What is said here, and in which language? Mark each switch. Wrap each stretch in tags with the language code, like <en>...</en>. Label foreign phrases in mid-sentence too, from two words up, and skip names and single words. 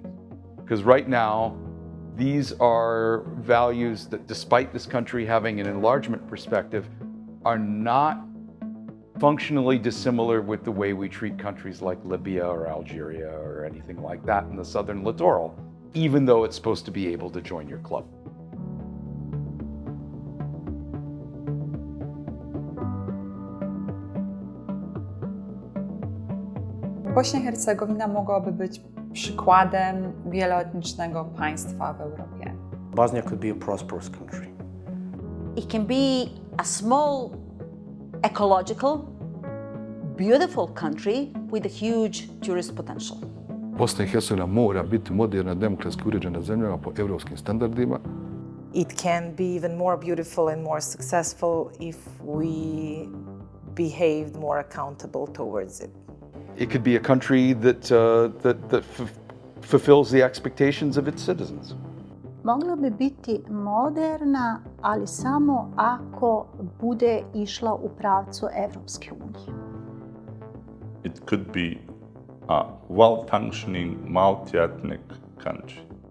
<en>Because right now, these are values that, despite this country having an enlargement perspective, are not functionally dissimilar with the way we treat countries like Libya or Algeria or anything like that in the southern littoral, even though it's supposed to be able to join your club.</en> <pl>Bośnia i Hercegowina mogłaby być przykładem wieloetnicznego państwa w Europie.</pl> <en>Bosnia could be a prosperous country. It can be a small, ecological, beautiful country with a huge tourist potential.</en> <bs>Bosna i Hercegovina mora biti moderna, demokratski uređena zemlja po evropskim standardima.</bs> <en>It can be even more beautiful and more successful if we behaved more accountable towards it. It could be a country that fulfills the expectations of its citizens.</en> <bs>Mogla bi biti moderna, ali samo ako bude išla u pravcu Evropske unije.</bs> <en>It could be a well-functioning multi-ethnic country.</en>